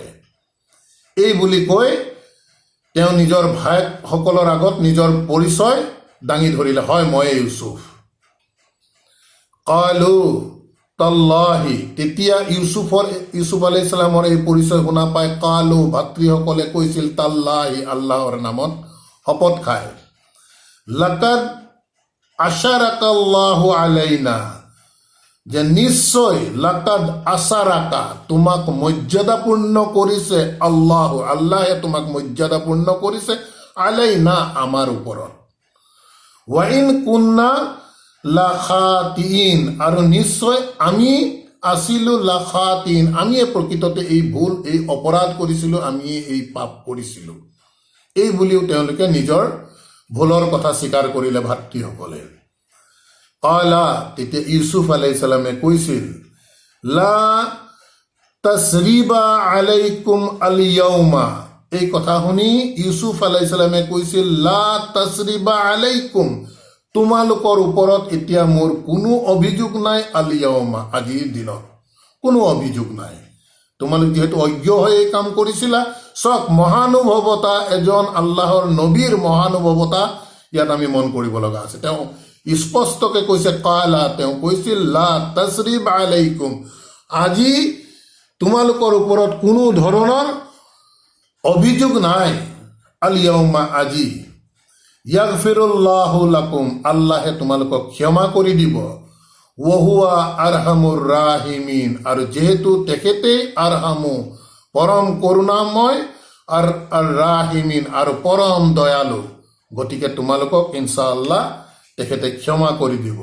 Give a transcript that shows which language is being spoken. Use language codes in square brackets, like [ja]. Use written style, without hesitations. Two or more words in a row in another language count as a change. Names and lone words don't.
[as] এই বুলি কৈ তেওঁ নিজৰ ভায়েকসকলৰ আগত নিজৰ পৰিচয় দাঙি ধৰিলে, হয় ময়ে ইউসুফ। [ar] قالوا تالله, [as] তেতিয়া ইউসুফ [ar] عليه السلام [as] এই পৰিচয় শুনা পাই কালু, ভাতৃসকলে কৈছিল, তাল্লাহি, আল্লাহৰ নামত শপত খায়, [ar] لقد آثرك الله علينا, [as] যে নিশ্চয়, [ar] لقد آثرك, [as] তোমাক মৰ্যাদাপূৰ্ণ কৰিছে, আল্লাহ, আল্লাহে তোমাক মৰ্যাদাপূৰ্ণ কৰিছে, আলাইনা, আমাৰ ওপৰত, [ar] وإن كنا لخاطئين, [as] আৰু নিশ্চয় আমি আছিলো লাখাতিন, আমিয়ে প্ৰকৃততে এই ভুল, এই অপৰাধ কৰিছিলো, আমি এই পাপ কৰিছিলো। এই বুলিও তেওঁলোকে নিজৰ ভুলৰ কথা স্বীকাৰ কৰিলে ভাতৃসকলে। কালা, তেতিয়া ইউসুফ [ar] عليه السلام [as] কৈছিল, [ar] لا تثريب عليكم اليوم, [as] এই কথা শুনি ইউসুফ [ar] عليه السلام [as] কৈছিল, [ar] لا تثريب عليكم, [as] তোমালোকৰ ওপৰত এতিয়া মোৰ কোনো অভিযোগ নাই, [ar] اليوم, [as] আজিৰ দিনত কোনো অভিযোগ নাই। তোমালোক যিহেতু অজ্ঞ হৈ এই কাম কৰিছিলা, চক মহানুভৱতা, এজন আল্লাহৰ নবীৰ মহানুভৱতা ইয়াত আমি মন কৰিব লগা আছে। তেওঁ স্পষ্টকে কৈছে, কালা, তেওঁ কৈছিল, [ar] لا تثريب عليكم, [as] আজি তোমালোকৰ ওপৰত কোনো ধৰণৰ অভিযোগ নাই, [ar] اليوم, [as] আজি, [ar] يغفر الله لكم, [as] আল্লাহে তোমালোকক ক্ষমা কৰি দিব, [ar] وهو أرحم الراحمين, [as] আৰু যিহেতু তেখেতেই আৰহামু, পৰম কৰোণাময়, আৰু ৰাহিমিন, আৰু পৰম দয়ালু, গতিকে তোমালোকক ইনশাআল্লাহ তেখেতে ক্ষমা কৰি দিব।